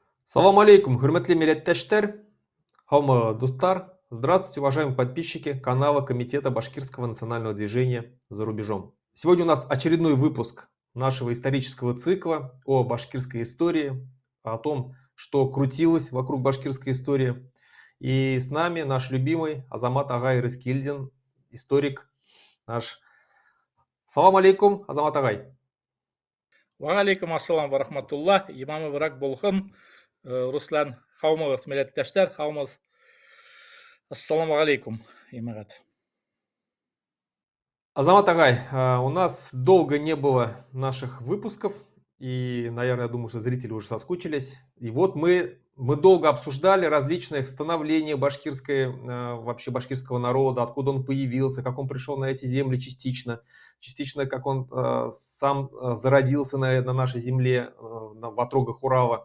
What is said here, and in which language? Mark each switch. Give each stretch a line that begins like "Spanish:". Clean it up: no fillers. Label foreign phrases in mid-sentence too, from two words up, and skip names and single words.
Arabic: سلام عليكم,
Bashkir: хурматлы милләттәштәр, һаумы дуслар.
Russian: Здравствуйте, уважаемые подписчики канала Комитета Башкирского национального движения «За рубежом». Сегодня у нас очередной выпуск нашего исторического цикла о башкирской истории, о том, что крутилось вокруг башкирской истории. И с нами наш любимый Азамат Агай Рыскильдин, историк наш.
Arabic: سلام عليكم, Азамат Агай. وعليكم السلام ورحمة الله. Имамы брак болхын.
Bashkir: Руслан, хаумығыз милләттәштәр, хаумыз.
Arabic: السلام عليكم,
Bashkir: имагат.
Russian: Азамат Агай, у нас долго не было наших выпусков, и, наверное, я думаю, что зрители уже соскучились. И вот мы долго обсуждали различные становления башкирской, вообще башкирского народа, откуда он появился, как он пришел на эти земли частично как он сам зародился на нашей земле, в отрогах Урала.